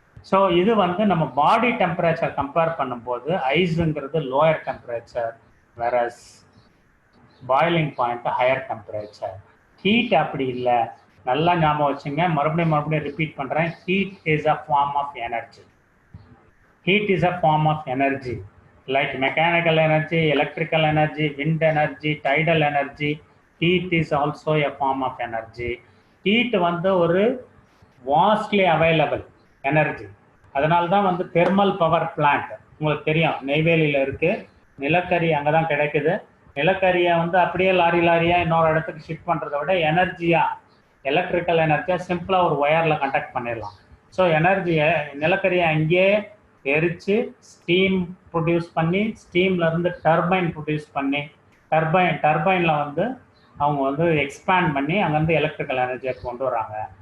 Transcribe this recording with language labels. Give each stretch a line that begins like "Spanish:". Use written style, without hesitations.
Tamil: So இது வந்து நம்ம பாடி டெம்பரேச்சர் கம்பேர் பண்ணும்போது ஐஸுங்கிறது lower temperature, various boiling point higher temperature. Heat அப்படி இல்லை, நல்லா ஞாபகம் வச்சுங்க, மறுபடியும் ரிப்பீட் பண்ணுறேன்.
English: Heat is a form of energy. Heat is a form of energy like mechanical energy, electrical energy, wind energy, tidal energy. Heat is also a form of energy. Heat வந்து ஒரு vastly available energy.
Tamil: அதனால தான் வந்து thermal power plant உங்களுக்கு தெரியும், நெய்வேலியில் இருக்குது. நிலக்கரி அங்கே தான் கிடைக்குது. நிலக்கரியை வந்து அப்படியே லாரியாக இன்னொரு இடத்துக்கு ஷிஃப்ட் பண்ணுறதை விட எனர்ஜியாக, எலக்ட்ரிக்கல் எனர்ஜியாக சிம்பிளாக ஒரு ஒயரில் கண்டக்ட் பண்ணிடலாம். ஸோ எனர்ஜியை, நிலக்கரியை அங்கேயே எரித்து ஸ்டீம் ப்ரொடியூஸ் பண்ணி, ஸ்டீம்லேருந்து டர்பைன் ப்ரொடியூஸ் பண்ணி, டர்பைனில் வந்து அவங்க வந்து எக்ஸ்பேண்ட் பண்ணி அங்கேருந்து எலக்ட்ரிக்கல் எனர்ஜியை கொண்டு வராங்க.